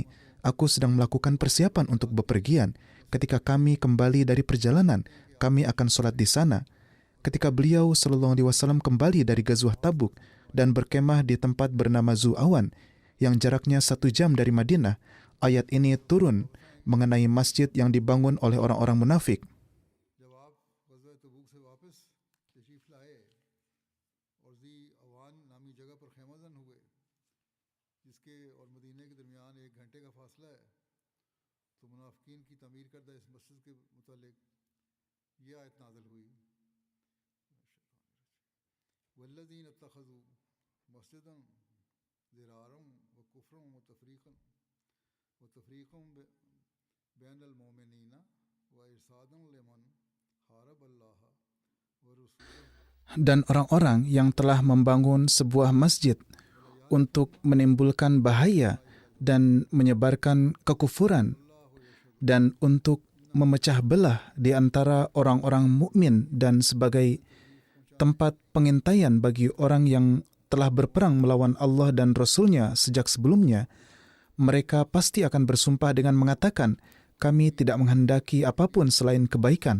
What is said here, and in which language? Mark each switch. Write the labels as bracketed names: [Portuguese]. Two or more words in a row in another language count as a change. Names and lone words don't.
[Indonesian] Aku sedang melakukan persiapan untuk bepergian. Ketika kami kembali dari perjalanan, kami akan sholat di sana." Ketika beliau SAW kembali dari Ghazwah Tabuk dan berkemah di tempat bernama Zu'awan yang jaraknya 1 jam dari Madinah, ayat ini turun mengenai masjid yang dibangun oleh orang-orang munafik. [Urdu] جب آپ غزوہ تبوک سے واپس تشریف لائے اور ذی اوان نامی جگہ پر خیمہ زن ہوئے، جس کے اور مدینے کے درمیان 1 گھنٹے کا فاصلہ ہے، تو منافقین کی تعمیر کردہ اس مسجد کے متعلق یہ آیت نازل ہوئی, [Arabic] والذين اتخذوا مسجدا ضرارا وكفرا وتفريقا بين المؤمنين وإرصادا لمن حارب الله ورسوله. [Indonesian] Dan orang-orang yang telah membangun sebuah masjid untuk menimbulkan bahaya dan menyebarkan kekufuran dan untuk memecah belah di antara orang-orang mukmin dan sebagai tempat pengintaian bagi orang yang telah berperang melawan Allah dan Rasul-Nya sejak sebelumnya, mereka pasti akan bersumpah dengan mengatakan, "Kami tidak menghendaki apapun selain kebaikan."